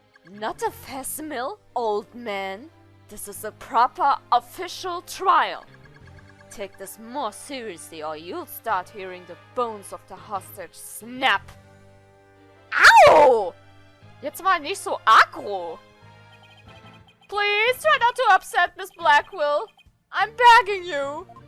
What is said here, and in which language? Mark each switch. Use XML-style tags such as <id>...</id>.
<en>Not a facsimile, old man. This is a proper official trial. Take this more seriously or you'll start hearing the bones of the hostage snap. Ow!</en> <de>Jetzt mal nicht so aggro.</de> <en>Please try not to upset Miss Blackquill. I'm begging you.</en>